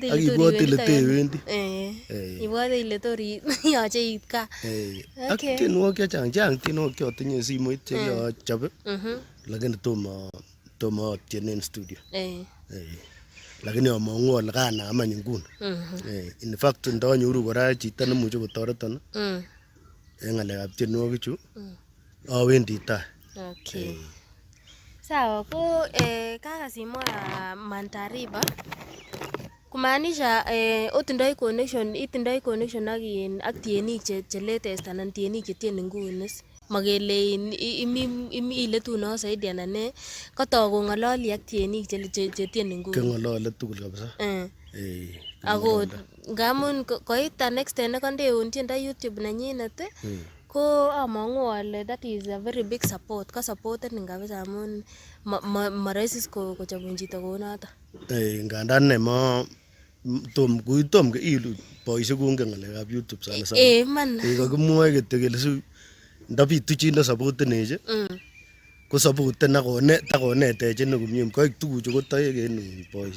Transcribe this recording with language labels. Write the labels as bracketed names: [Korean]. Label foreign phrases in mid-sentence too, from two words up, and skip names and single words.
[Kalenjin] ile tewendi. Ibwate ile tori yoche iit kaa. Ak tienwogik chechang tienwogik chotinye simoit chekiachobe. Lakini tomo otienen studio. Lakini among'u ale kanam any nguni. In fact ndonyoru kora chito nemuche kotoreton en ng'alekab tienwogik chu awendi tai. [English] Okay. [Kalenjin] Sawa ko kakasimwa Mantariba kumaanisha itindoi connection ak tienik che latest anan tienik che tieni nguni. Makele imi iletuno zaidi anan ne kotok kong'ololi ak tienik che tieni nguni. Keng'olole tugul kabisa. Ako ngamun koit [English] an extent [Kalenjin] nekondeun tiendo YouTube nenyinet ko among'u ale [English] that is a very big support. [Kalenjin] Ka supporten kabisa amun maraisi kochobun chito kounoto. Ngandan nema tom ilu boisiek kongen ng'alekab YouTube sana. Man. Kakimwoe kityo kele ndabitu chi ndo supportenech ko supporten akonetech ne komie koik tuguchu kotoek en boisiek.